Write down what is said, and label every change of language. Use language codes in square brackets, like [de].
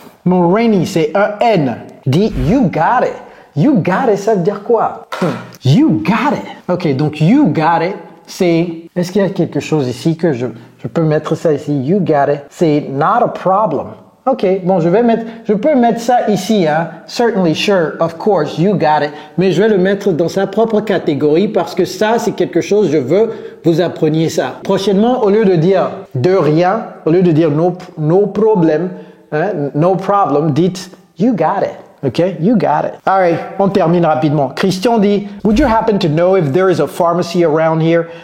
[en] Moraine, c'est un N. Dit you got it. You got it, [fr] ça veut dire quoi? [en] You got it. [fr] Ok, donc [en] you got it, [fr] c'est... Est-ce qu'il y a quelque chose ici que je peux mettre ça ici? [en] You got it. [fr] C'est [en] not a problem. [fr] Ok, bon, je peux mettre ça ici, hein. [en] Certainly, sure, of course, you got it. [fr] Mais je vais le mettre dans sa propre catégorie parce que ça, c'est quelque chose, je veux vous appreniez ça. Prochainement, au lieu de dire de rien, au lieu de dire no problem, hein, no problem, dites [en] you got it. Okay, you got it. All right, [fr] on termine rapidement. Christian dit, [en] would you happen to know if there is a pharmacy around here?